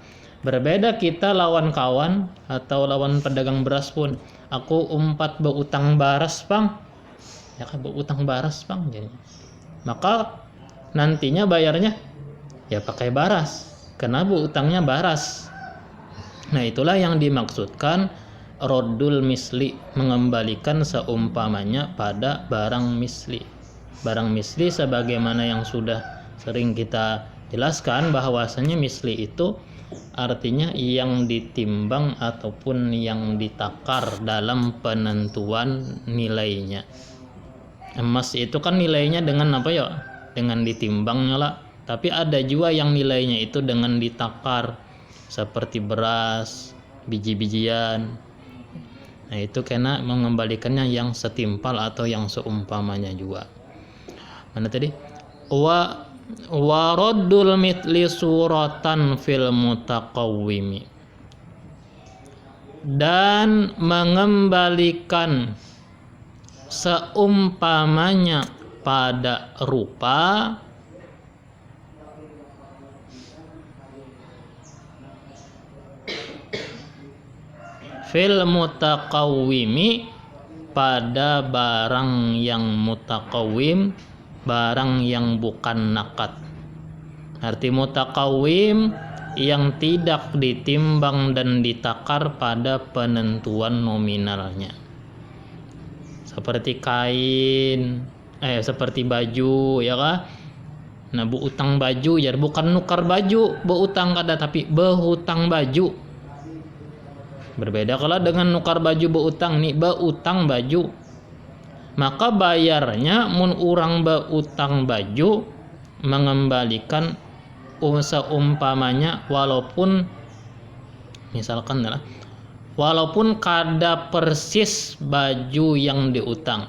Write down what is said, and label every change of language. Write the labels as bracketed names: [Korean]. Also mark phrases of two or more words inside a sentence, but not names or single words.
[Indonesian] Berbeda kita lawan kawan atau lawan pedagang beras pun. [Banjar] Aku umpat berutang baras, Bang. Ya kan, berutang baras, Bang. [Indonesian] Jadi, maka nantinya bayarnya ya pakai baras, karena berutangnya baras. Nah, itulah yang dimaksudkan [Arabic] ردّ المثل, [Indonesian] mengembalikan seumpamanya pada barang misli. Barang misli sebagaimana yang sudah sering kita jelaskan, bahwasanya misli itu artinya yang ditimbang ataupun yang ditakar dalam penentuan nilainya. Emas itu kan nilainya dengan apa ya? Dengan ditimbangnya lah. Tapi ada juga yang nilainya itu dengan ditakar, seperti beras, biji-bijian. Nah, itu kena mengembalikannya yang setimpal atau yang seumpamanya juga. Mana tadi? [Arabic] وردّ المثل صورةً في المتقوّم, [Indonesian] dan mengembalikan seumpamanya pada rupa [Arabic] في المتقوّم, [Indonesian] pada barang yang mutaqawwim, barang yang bukan naqad. Arti mutaqawwim yang tidak ditimbang dan ditakar pada penentuan nominalnya. Seperti kain, seperti baju, [Banjar] ya kah? Nah, berutang baju ya bukan nukar baju, berutang kada, tapi berhutang baju. Berbeda kalau dengan nukar baju berutang, nih berutang baju. Maka bayarnya mun urang berutang baju mengembalikan seumpamanya, walaupun misalkan adalah walaupun kada persis baju yang diutang.